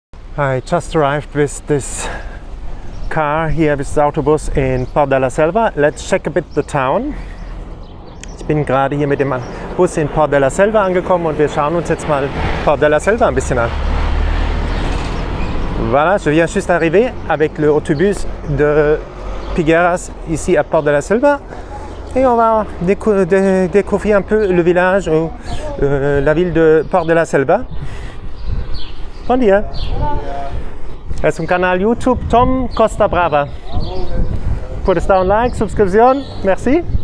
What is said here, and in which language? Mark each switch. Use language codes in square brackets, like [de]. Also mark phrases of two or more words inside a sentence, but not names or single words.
[en] I just arrived with this car here, with the Autobus in Port de la Selva. Let's check a bit the town. [de] Ich bin gerade hier mit dem Bus in Port de la Selva angekommen und wir schauen uns jetzt mal Port de la Selva ein bisschen an. [fr] Voilà, je viens juste d'arriver avec le autobus de Figueras ici à Port de la Selva et on va découvrir un peu le village ou la ville de Port de la Selva. [pt] Bom dia. [es] Es un canal YouTube Tom Costa Brava. Puedes dar un like, suscripción, merci.